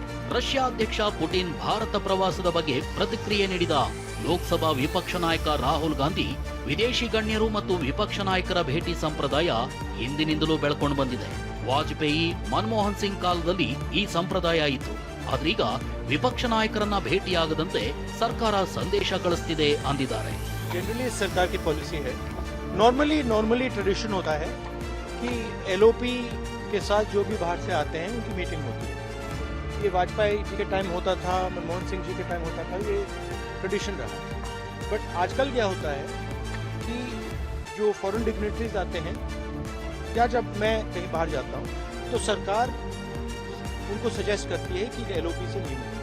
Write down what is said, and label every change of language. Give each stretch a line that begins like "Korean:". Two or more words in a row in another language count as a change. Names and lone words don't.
Kannada: ರಷ್ಯಾ ಅಧ್ಯಕ್ಷ ಪುಟಿನ್ ಭಾರತ ಪ್ರವಾಸದ ಬಗ್ಗೆ ಪ್ರತಿಕ್ರಿಯೆ ನೀಡಿದ ಲೋಕಸಭಾ ವಿಪಕ್ಷ ನಾಯಕ ರಾಹುಲ್ ಗಾಂಧಿ, ವಿದೇಶಿ ಗಣ್ಯರು ಮತ್ತು ವಿಪಕ್ಷ ನಾಯಕರ ಭೇಟಿ ಸಂಪ್ರದಾಯ ಹಿಂದಿನಿಂದಲೂ ಬೆಳ್ಕೊಂಡು ಬಂದಿದೆ. ವಾಜಪೇಯಿ, ಮನಮೋಹನ್ ಸಿಂಗ್ ಕಾಲದಲ್ಲಿ ಈ ಸಂಪ್ರದಾಯ ಇತ್ತು. ಆದ್ರೀಗ ವಿಪಕ್ಷ ನಾಯಕರನ್ನ ಭೇಟಿಯಾಗದಂತೆ ಸರ್ಕಾರ ಸಂದೇಶ ಕಳಿಸ್ತಿದೆ ಅಂದಿದ್ದಾರೆ.
Hindi: जनरली सरकार की पॉलिसी है,
English: normally tradition
Hindi: होता है कि एलओपी के साथ जो भी बाहर से आते हैं उनकी मीटिंग होती है. ये वाजपेयी जी के टाइम होता था, मनमोहन सिंह जी के टाइम होता था, ये ट्रेडिशन रहा. बट आजकल क्या होता है कि जो
English: foreign dignitaries
Hindi: आते हैं या जब मैं कहीं बाहर जाता हूँ तो सरकार उनको सजेस्ट करती है कि एलओपी से नहीं मिलती.